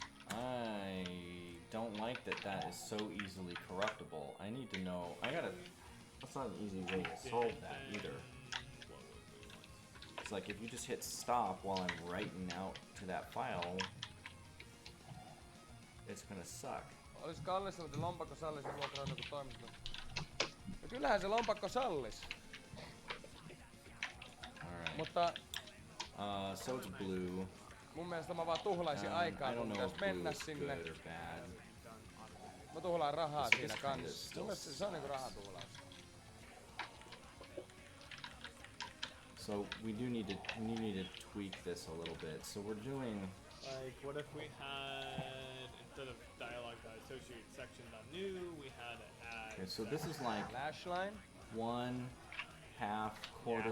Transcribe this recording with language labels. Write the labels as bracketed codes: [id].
[en] I don't like that is so easily corruptible. I need to know. That's not an easy way to solve that either. It's like if you just hit stop while I'm writing out to that file, it's gonna suck. [fi] Olis kallista, mutta lompakko sallis ja vuokraan joku toimisto. No kyllähän se lompakko sallis. [en] Alright. [fi] Mutta [en] so it's blue. [fi] Mun mielestä mä vaan tuhlaisin aikaa, kun pitäis mennä sinne. Mä tuhlaan rahaa siinä kanssa. Mun mielestä se on niinku rahatuhlaus. [en] So we need to tweak this a little bit. So we're doing like, what if we had, instead of dialogue.associate section.new, we had it add. Okay, so this is like lash line 1/2, quarter,